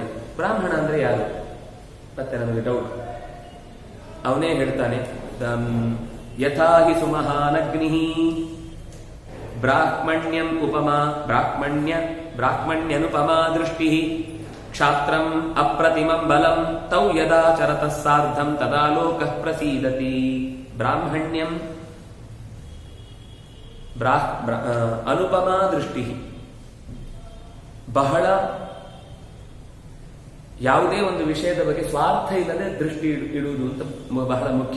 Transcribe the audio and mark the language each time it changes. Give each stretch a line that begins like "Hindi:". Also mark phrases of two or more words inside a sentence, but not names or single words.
Kannada: ಬ್ರಾಹ್ಮಣ ಅಂದ್ರೆ ಯಾರು? ಮತ್ತೆ ನಮಗೆ ಡೌಟ್. ಅವನೇ ಹೇಳ್ತಾನೆ,
Sanskrit: ಯಥಾ ಹಿ ಸುಮಹಾನಗ್ನಿ ಬ್ರಾಹ್ಮಣ್ಯಂ ಉಪಮಾ ಬ್ರಾಹ್ಮಣ್ಯನುಪಮಾ ದೃಷ್ಟಿ ಕ್ಷಾತ್ರಂ ಅಪ್ರತಿಮಂ ಬಲಂ ತೌ ಯದಾ ಚರತಃ ಸಾರ್ಧಂ ತದಾ ಲೋಕಃ ಪ್ರಸೀದತಿ. ಬ್ರಾಹ್ಮಣ್ಯಂ ಅನುಪಮಾ ದೃಷ್ಟಿ,
Kannada: ಬಹಳ ಯಾವುದೇ ಒಂದು ವಿಷಯದ ಬಗ್ಗೆ ಸ್ವಾರ್ಥ ಇಲ್ಲದೆ ದೃಷ್ಟಿ ಇಡುವುದು ಅಂತ ಬಹಳ ಮುಖ್ಯ.